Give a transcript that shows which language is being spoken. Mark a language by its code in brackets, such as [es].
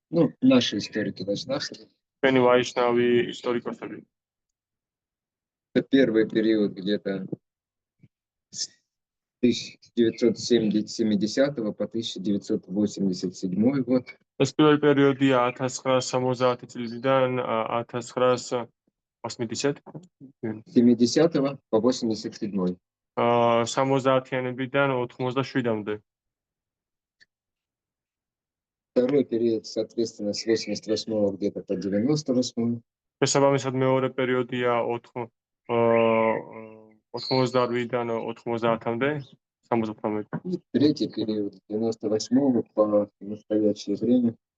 [ru] Ну, наши историки вайшнавские. [ka] ჩვენი ვაიშნავი ისტორიკოსები. [ru] Это первый период где-то с 1970 по 1987 год. [ka] ეს პირველი პერიოდია 1970 წლიდან 1980 [ru] 70 по 87. [ka] 70-იანებიდან 87-მდე. [ru] Второй период, соответственно, с 88 где-то по 98. [ka] შესაბამისად მეორე პერიოდია 88-დან 90-მდე, 78. [ru] И третий период, с 98 по настоящее время.